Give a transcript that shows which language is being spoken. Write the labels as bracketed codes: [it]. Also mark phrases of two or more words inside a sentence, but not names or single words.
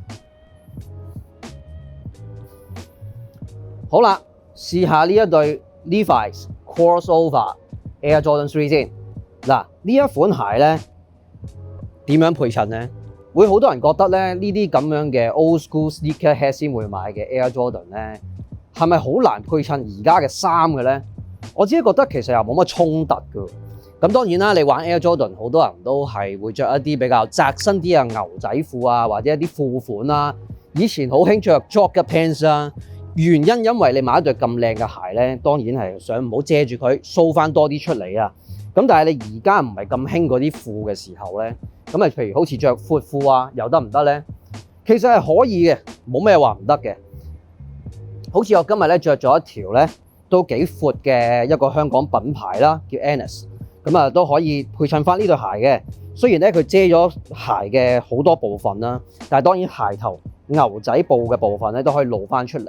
[yue] 好啦，試下呢一對 Levi's Crossover Air Jordan 3 先。嗱，呢一款鞋咧點樣配襯咧？會好多人覺得咧，呢啲咁樣嘅 [en] old school sneakerhead [yue] 先會買嘅 Air Jordan 咧，係咪好難配襯而家嘅衫嘅咧？我自己覺得其實又冇乜衝突㗎。咁當然啦，你玩 Air Jordan 好多人都係會着一啲比較窄身啲嘅牛仔褲啊，或者一啲褲款啦。以前好興着 [en] jogger pants [yue] 啊。原因為你買一對咁靚嘅鞋咧，當然係想唔好遮住佢，show 翻多啲出嚟啊！咁但係你而家唔係咁興嗰啲褲嘅時候咧，咁啊譬如好似着闊褲啊，又得唔得咧？其實係可以嘅，冇咩話唔得嘅。好似我今日咧着咗一條咧都幾闊嘅一個香港品牌啦，叫 Annis， 咁啊都可以配襯翻呢對鞋嘅。雖然咧佢遮咗鞋嘅好多部分啦，但係當然鞋頭牛仔布嘅部分咧都可以露翻出嚟。